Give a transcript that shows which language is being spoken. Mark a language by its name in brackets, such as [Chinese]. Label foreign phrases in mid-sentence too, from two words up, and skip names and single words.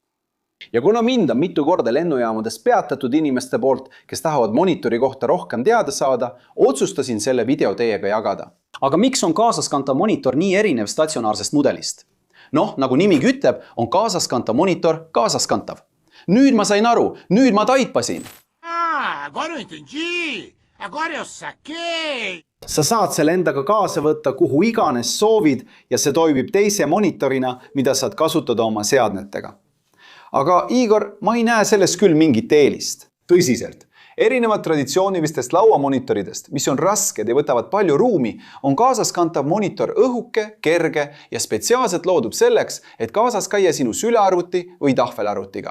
[Estonian] Ja kuna mind on mitu korda lennujaamades peatatud inimeste poolt, kes tahavad monitori kohta rohkem teada saada, otsustasin selle video teiega jagada. Aga miks on kaasaskantav monitor nii erinev statsionaarsest mudelist? Nagu nimigi ütleb, on kaasaskantav monitor kaasaskantav. Nüüd ma sain aru, nüüd ma taipasin. [Portuguese] Agora eu entendi! Agora eu saquei! [Estonian] Sa saad selle endaga kaasa võtta kuhu iganes soovid ja see toimib teise monitorina, mida saad kasutada oma seadmetega. Aga Igor, ma ei näe sellest küll mingit eelist. Tõsiselt. Erinevad traditsioonilistest lauamonitoridest, mis on rasked ja võtavad palju ruumi, on kaasaskantav monitor õhuke, kerge ja spetsiaalselt loodub selleks, et kaasas käia sinu sülearvuti või tahvelarvutiga.